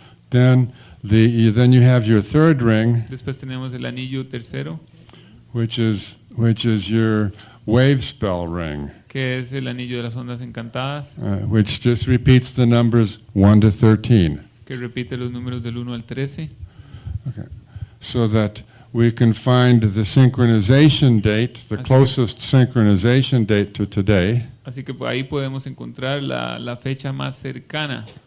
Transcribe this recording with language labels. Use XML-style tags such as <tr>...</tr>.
<en>Then you have your third ring,</en> <es>Después tenemos el anillo tercero,</es> <en>which is your wave spell ring,</en> <es>que es el anillo de las ondas encantadas,</es> <en>which just repeats the numbers 1 to 13.</en> <es>que repite los números del 1 al 13.</es> <en>Okay. So that we can find the synchronization date, the closest synchronization date to today,</en> <es>Así que ahí podemos encontrar la fecha más cercana,</es>